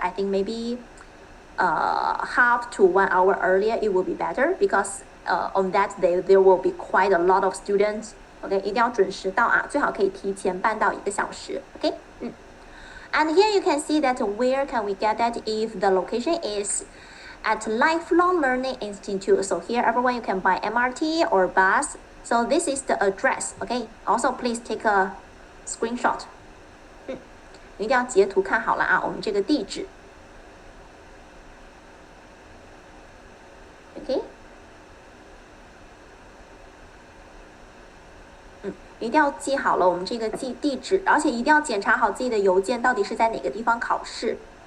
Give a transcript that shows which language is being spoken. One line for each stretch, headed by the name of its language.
English: I think maybe half to 1 hour earlier. It will be better because on that day there will be quite a lot of students.
Chinese: OK， 一定要准时到啊，最好可以提前半到1个小时。
English: OK， And here you can see that where can we get that if the location is at Lifelong Learning Institute. So here everyone you can buy MRT or bus. So this is the address. OK, also please take a screenshot.
Chinese: 一定要截图看好了啊，我们这个地址。 OK。一定要记好了我们这个地址，而且一定要检查好自己的邮件到底是在哪个地方考试。